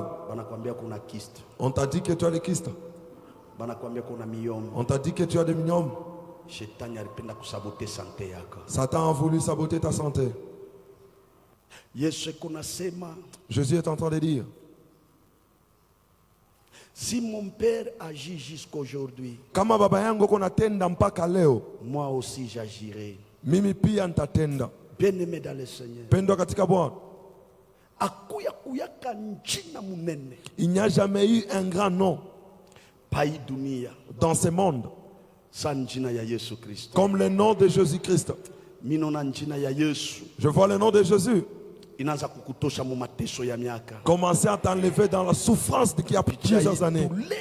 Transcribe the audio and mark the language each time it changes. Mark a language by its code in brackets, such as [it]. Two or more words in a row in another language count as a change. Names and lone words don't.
[fr] On t'a dit que tu as des kystes. On t'a dit que tu as des myomes. Satan a voulu saboter ta santé. Jésus est en train de dire, si mon père agit jusqu'aujourd'hui, [sw] kama baba yangu kunatenda mpaka leo, [fr] moi aussi j'agirai. [sw] Mimi pia nitatenda. [fr] Bien-aimé dans le Seigneur, [sw] pendwa katika Bwana, [fr] il n'y a jamais eu un grand nom dans ce monde comme le nom de Jésus-Christ. Je vois le nom de Jésus commencer à t'enlever dans la souffrance qui a plusieurs années.